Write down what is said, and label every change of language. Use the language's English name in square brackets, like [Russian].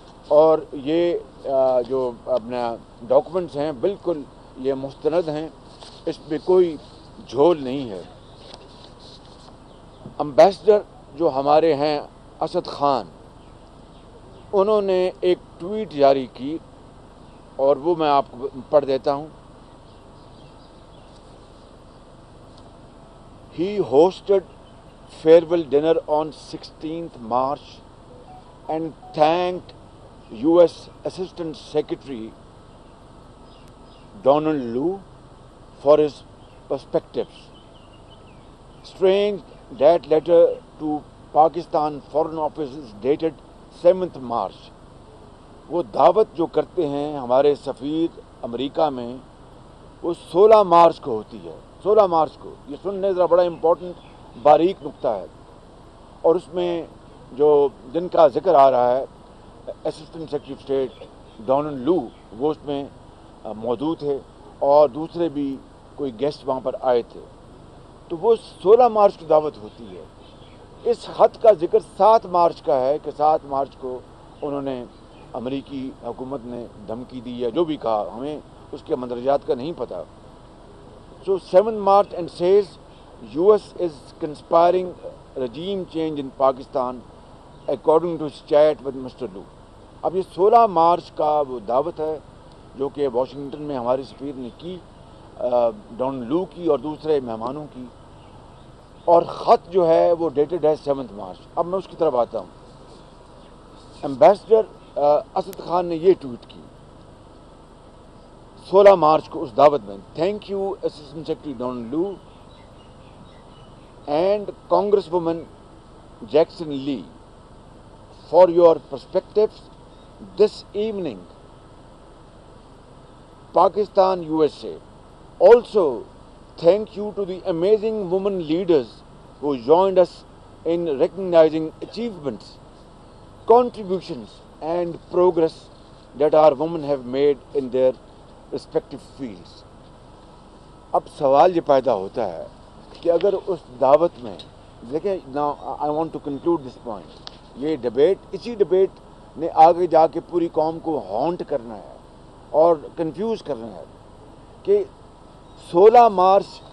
[Urdu] اور یہ جو اپنا ڈاکومنٹس ہیں بالکل یہ مستند ہیں, اس میں کوئی جھول نہیں ہے. امبیسڈر جو ہمارے ہیں اسد خان, انہوں نے ایک ٹویٹ جاری کی اور وہ میں آپ کو پڑھ دیتا ہوں. [English] He hosted farewell dinner on 16th March and thanked US Assistant Secretary Donald Lu for his perspectives. Strange that letter to Pakistan Foreign Office is dated 7th March. [Urdu] وہ دعوت جو کرتے ہیں ہمارے سفیر امریکہ میں وہ 16 مارچ کو ہوتی ہے, 16 مارچ کو. یہ سننے ذرا بڑا امپورٹنٹ باریک نقطہ ہے. اور اس میں جو جن کا ذکر آ رہا ہے assistant secretary of state Donald لو, وہ اس میں موجود تھے اور دوسرے بھی کوئی گیسٹ وہاں پر آئے تھے. تو وہ 16 مارچ کی دعوت ہوتی ہے. اس خط کا ذکر 7 مارچ کا ہے کہ 7 مارچ کو انہوں نے امریکی حکومت نے دھمکی دی یا جو بھی کہا, ہمیں اس کے مندرجات کا نہیں پتہ. [English] So 7 March and says US is conspiring regime change in Pakistan according to his chat with Mr. Lu. [Urdu] اب یہ 16 مارچ کا وہ دعوت ہے جو کہ واشنگٹن میں ہمارے سفیر نے کی, ڈونلڈ لو کی اور دوسرے مہمانوں کی, اور خط جو ہے وہ ڈیٹڈ ہے 7 مارچ. اب میں اس کی طرف آتا ہوں. ایمبیسڈر اسد خان نے یہ ٹویٹ کی 16 مارچ کو اس دعوت میں, [English] Thank you assistant secretary Donald Lu and congresswoman Jackson Lee for your perspectives this evening. Pakistan, USA. Also, thank you to the amazing women leaders who joined us in recognizing achievements, contributions and progress that our women have made in their respective fields. [Urdu] اب سوال یہ پیدا ہوتا ہے کہ اگر اس دعوت میں دیکھیں, [English] now I want to conclude this point. [Urdu] یہ ڈبیٹ, اسی ڈبیٹ نے آگے جا کے پوری قوم کو ہانٹ کرنا ہے اور کنفیوز کرنا ہے کہ 16 مارچ